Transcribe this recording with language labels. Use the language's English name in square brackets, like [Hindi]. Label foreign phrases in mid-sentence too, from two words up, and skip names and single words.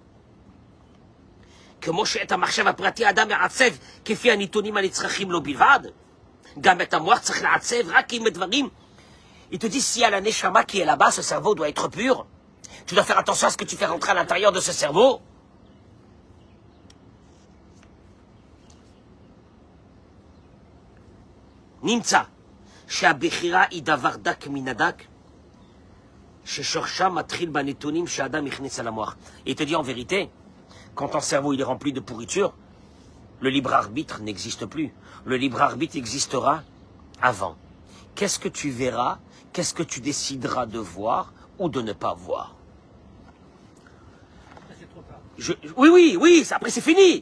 [French] Il te dit, s'il y a la neshama qui est là-bas, ce cerveau doit être pur. Tu dois faire attention à ce que tu fais rentrer à l'intérieur de ce cerveau. [Hebrew] Nimtza, שהבחירה היא דבר דק מן הדק, ששורשה מתחיל בנתונים שהאדם הכניס על המוח. [French] Il te dit en vérité, quand ton cerveau il est rempli de pourriture, le libre arbitre n'existe plus. Le libre arbitre existera avant. Qu'est-ce que tu verras? Qu'est-ce que tu décideras de voir ou de ne pas voir? Oui, après c'est fini.